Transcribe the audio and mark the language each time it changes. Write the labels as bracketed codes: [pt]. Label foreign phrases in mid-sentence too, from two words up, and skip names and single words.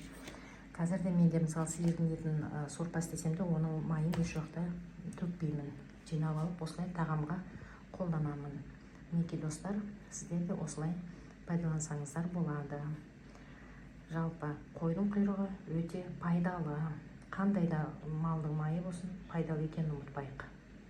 [kk] Қазірде менде мысалы сиырдың етін сорпа істесем де, оның майын еш уақытта төкпеймін. Жинап алып, осылай тағамға қолданамын. Мінекей достар, сіздер де осылай пайдалансаңыздар болады. Жалпы қойдың құйрығы өте пайдалы, [ky] кандай да малдын майы болсун пайдалуу экенин унутпайык.